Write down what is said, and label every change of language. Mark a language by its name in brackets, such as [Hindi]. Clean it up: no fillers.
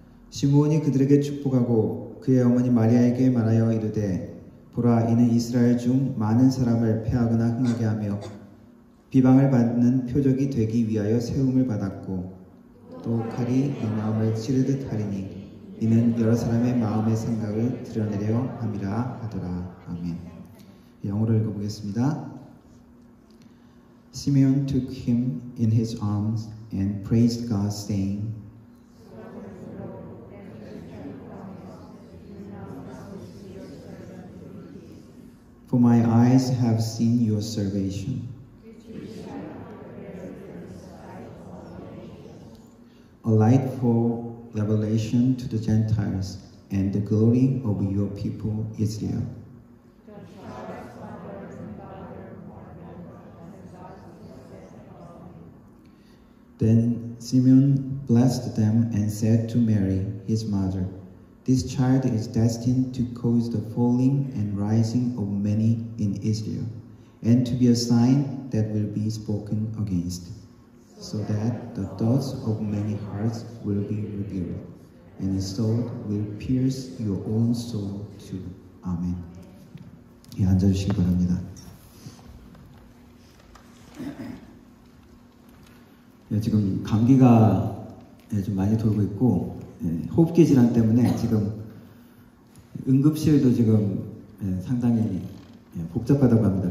[Korean] 시므온이 그들에게 축복하고 그의 어머니 마리아에게 말하여 이르되 보라 이는 이스라엘 중 많은 사람을 패하거나 흥하게 하며 비방을 받는 표적이 되기 위하여 세움을 받았고 또 칼이 네 마음을 찌르듯 하리니 이는 여러 사람의 마음의 생각을 드러내려 함이라 하더라. 아멘. 영어로 읽어보겠습니다. [English] Simeon took him in his arms and praised God, saying, For my eyes have seen your salvation, a light for revelation to the Gentiles and the glory of your people Israel. Then Simeon blessed them and said to Mary, his mother, "This child is destined to cause the falling and rising of many in Israel, and to be a sign that will be spoken against, so that the thoughts of many hearts will be revealed, and a sword will pierce your own soul too." [Korean] 아멘. 예, 앉아주시기 바랍니다. 예, 지금 감기가 좀 많이 돌고 있고, 호흡기 질환 때문에 지금 응급실도 지금 상당히 복잡하다고 합니다.